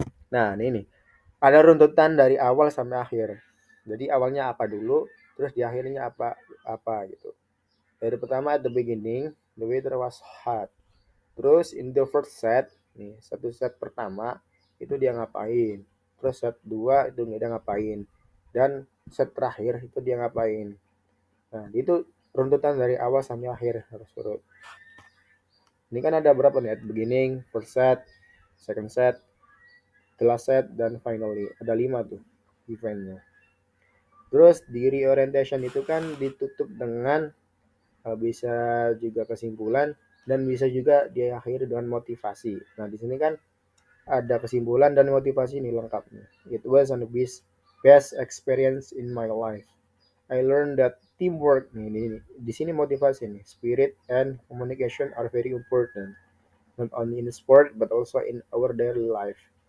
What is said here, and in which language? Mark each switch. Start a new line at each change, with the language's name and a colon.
Indonesian: Nah ini nih ada runtutan dari awal sampai akhir. Jadi awalnya apa dulu, terus di akhirnya apa gitu. Dari pertama
English: at the beginning, the weather was hot.
Indonesian: Terus
English: in the first set,
Indonesian: nih satu set pertama itu dia ngapain. Terus set 2 itu dia ngapain. Dan set terakhir itu dia ngapain. Nah, itu runtutan dari awal sampai akhir harus urut. Ini kan ada berapa nih?
English: At beginning, first set, second set, the last set, dan finally.
Indonesian: Ada 5 tuh eventnya. Terus di reorientation itu kan ditutup dengan bisa juga kesimpulan dan bisa juga diakhiri dengan motivasi. Nah, di sini kan ada kesimpulan dan motivasi ini lengkapnya.
English: It was the best experience in my life. I learned that teamwork
Indonesian: nih, di sini motivasi nih,
English: spirit and communication are very important, not only in sport but also in our daily life.